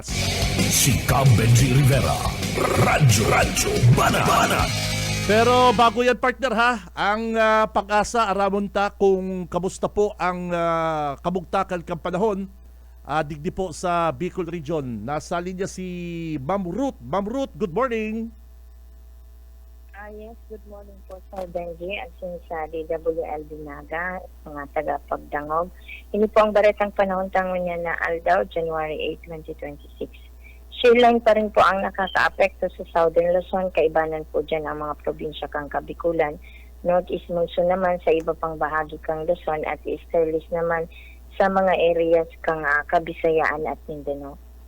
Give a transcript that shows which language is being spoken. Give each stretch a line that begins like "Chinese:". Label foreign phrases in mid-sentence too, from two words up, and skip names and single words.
Bikol: Si Benji Rivera, Radyo Banat. Pero bago yan partner ang Pag-asa aramonta kung kamusta po ang kabugtakan kang panahon digdi po sa Bicol region. Nasa linya si Ma'am Ruth. Ma'am Ruth,
English: good morning. Yes, good morning
Bikol: po Sir Benji at sa DWL Binaga, mga taga-Pagdangog. Ini po ang baretang panahon tangon niya na Aldaw, January 8, 2026. Shearline pa rin po ang nakaka-apekto sa Southern Luzon, kaibanan po dyan ang mga probinsya kang Kabikulan, Northeast Monsoon naman sa iba pang bahagi kang Luzon at Easterlies naman sa mga areas kang Kabisayaan at Mindanao.